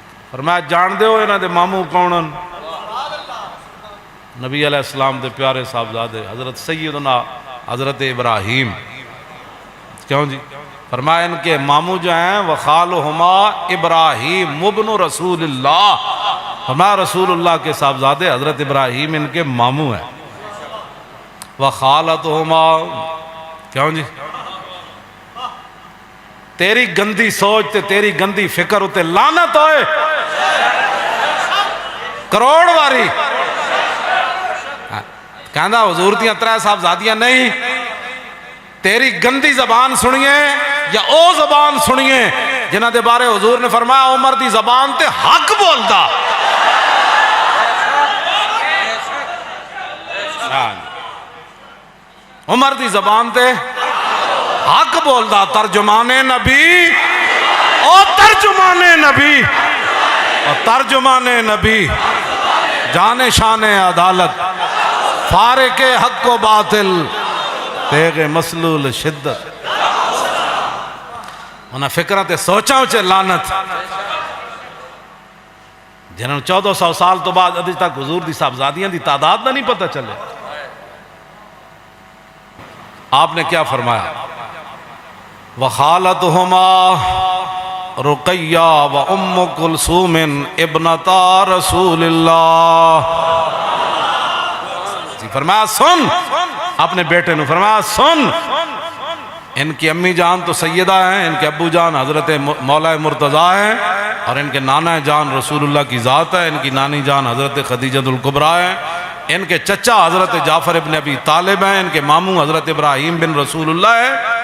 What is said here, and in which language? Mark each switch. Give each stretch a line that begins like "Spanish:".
Punjabi: فرمایا جان دے ہو انہاں دے ماموں کونن؟ نبی علیہ السلام دے پیارے صاحبزادے حضرت سیدنا حضرت ابراہیم.
Urdu: کیوں جی؟ فرمایا ان کے ماموں جو ہیں
Arabic: وخالہما ابراہیم ابن رسول اللہ.
Urdu: فرمایا رسول اللہ کے صاحبزادے حضرت ابراہیم ان کے ماموں ہیں.
Punjabi: وخالتہما، کیوں جی؟ تیری گندی سوچ تے تیری گندی فکر اتے لعنت ہوئے کروڑ واری. کہندہ حضور دیاں 3 صاحبزادیاں نہیں، تیری گندی زبان سنیے یا او زبان سنیے جنہ دے بارے حضور نے فرمایا عمر دی زبان تے حق بولدا. عمر دی زبان تے حق بولدا. ترجمان نبی او ترجمان نبی او ترجمان نبی جان شان عدالت فارق حق و باطل تیغ مسلول شدت. انہاں فکرہ تے سوچاں چے لعنت جنہوں 1400 سال تو بعد ادھے تک حضور دی صاحبزادیاں دی تعداد نہ نہیں پتہ چلے.
Urdu: آپ نے کیا فرمایا
Arabic: وخالتہما رقیہ و ام کلثوم ابنتا رسول اللہ.
Urdu: فرمایا سن، اپنے بیٹے نے فرمایا سن، ان کی امی جان تو سیدہ ہیں، ان کے ابو جان حضرت مولا مرتضیٰ ہیں، اور ان کے نانا جان رسول اللہ کی ذات ہے، ان کی نانی جان حضرت خدیجہ الکبریٰ ہیں، ان کے چچا حضرت جعفر ابن ابی طالب ہیں، ان کے ماموں حضرت ابراہیم بن رسول اللہ ہیں.